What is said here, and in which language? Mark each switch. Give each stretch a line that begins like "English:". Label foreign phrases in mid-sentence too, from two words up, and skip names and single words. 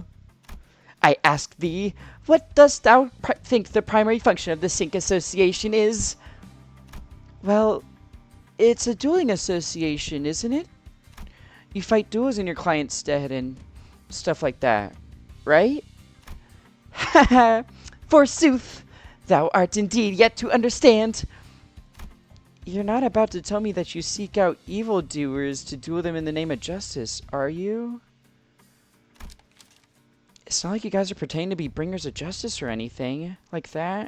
English: I ask thee, what dost thou think the primary function of the Sync Association is? Well, it's a dueling association, isn't it? You fight duels in your client's stead and stuff like that, right? Ha ha! Forsooth, thou art indeed yet to understand. You're not about to tell me that you seek out evildoers to duel them in the name of justice, are you? It's not like you guys are pretending to be bringers of justice or anything like that.